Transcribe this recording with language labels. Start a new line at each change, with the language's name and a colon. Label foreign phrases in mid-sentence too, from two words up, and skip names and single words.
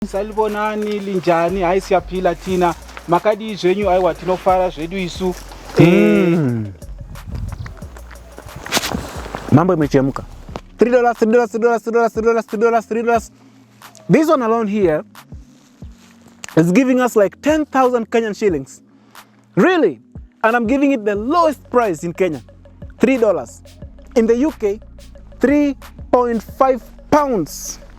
North Ndebele: Salibonani linjani hayi siyaphila thina
Shona: makadi zwenyu ayiwa tinofara zvedu isu
Swahili: Mambo imechemka.
English: $3. This one alone here is giving us like 10,000 Kenyan shillings. Really? And I'm giving it the lowest price in Kenya. $3. In the UK, 3.5 pounds.